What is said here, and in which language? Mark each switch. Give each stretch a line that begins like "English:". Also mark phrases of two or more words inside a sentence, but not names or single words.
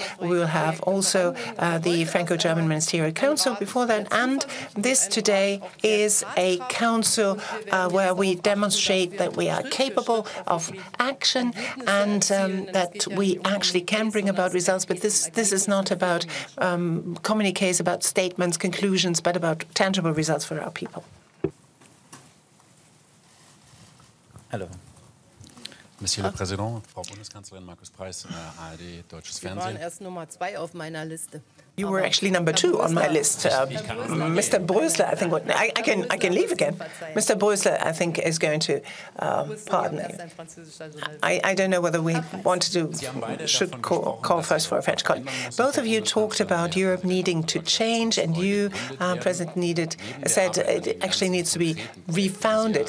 English: We will have also the Franco-German Ministerial Council before that, and this today is a council where we demonstrate that we are capable of action and that we actually can bring about results. But this is not about communiques, about statements, conclusions, but about tangible results for our people.
French: Alors. Monsieur le Président,
German: Frau Bundeskanzlerin, Markus Preis, ARD, Deutsches Fernsehen. Sie waren erst Nummer 2 auf meiner Liste.
English: You were actually number 2 on my list. Mr. Brösler, I think, I can leave again. Mr. Brösler, I think, is going to pardon me. I don't know whether we should call first for a French colleague. Both of you talked about Europe needing to change, and you, President, said it actually needs to be refounded.